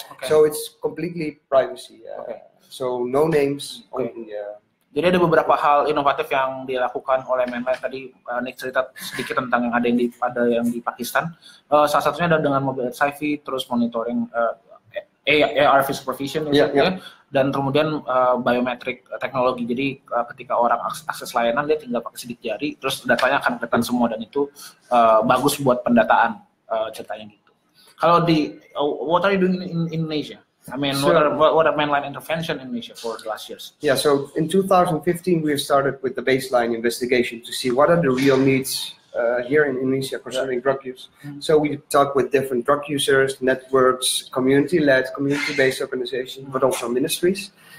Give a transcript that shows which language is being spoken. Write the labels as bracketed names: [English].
[English] So it's completely privacy. So no names. [Indonesian] Jadi ada beberapa hal inovatif yang dilakukan oleh Mainline. Tadi Nick cerita sedikit tentang yang ada yang di Pakistan. Salah satunya adalah dengan mobile HIV, terus monitoring ARV supervision, dan kemudian biometric teknologi. Jadi ketika orang akses layanan, dia tinggal pakai sidik jari, terus datanya akan kelihatan semua, dan itu bagus buat pendataan ceritanya gitu. Kalau [English] what are you doing in Indonesia? I mean, what are Mainline intervention in Indonesia for the last years? Yeah, so in 2015 we started with the baseline investigation to see what are the real needs here in Indonesia concerning drug use. So we talk with different drug users, networks, community-led, community-based organizations, but also ministries.